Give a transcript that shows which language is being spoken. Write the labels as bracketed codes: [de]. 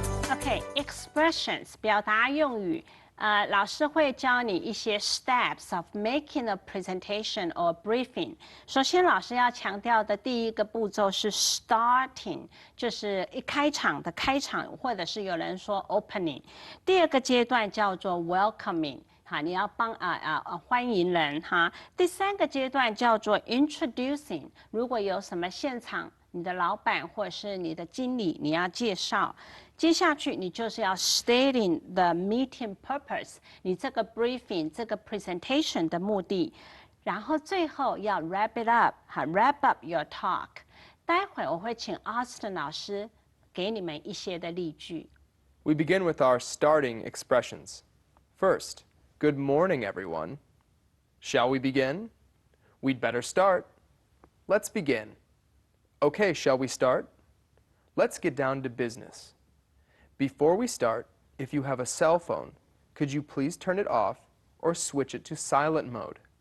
[en] Okay, expressions [zh] 表达用语。 老师会教你一些 [en] steps of making a presentation or briefing. [zh] 首先，老师要强调的第一个步骤是 starting， 就是一开场的开场，或者是有人说 opening。第二个阶段叫做 welcoming， 哈，你要欢迎人哈。第三个阶段叫做 introducing， 如果有什么现场，你的老板或者是你的经理，你要介绍。接下去你就是要 [en] stating the meeting purpose， [zh] 你这个 briefing 这个 presentation 的目的，然后最后要 [en] wrap it up， wrap up your talk。 [zh] 待会我会请 Austin 老师给你们一些的例句。 [en] We begin with our starting expressions. First, good morning, everyone. Shall we begin? We'd better start. Let's begin. Okay, shall we start? Let's get down to business. Before we start, if you have a cell phone, could you please turn it off or switch it to silent mode?